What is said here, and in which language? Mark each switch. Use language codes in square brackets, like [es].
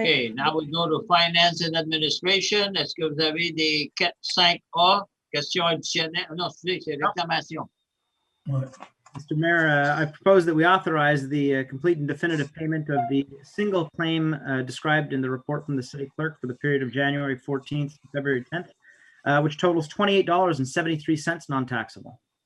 [en] Okay, now we go to Finance and Administration. [fr] Est-ce que vous avez des 4-5A? Questions additionnelles? Non, c'est réclamation. Ouais. [en] Mr. Mayor, I propose that we authorize the complete and definitive payment of the single claim described in the report from the city clerk for the period of January 14th to February 10th, which totals $28.73 non-taxable.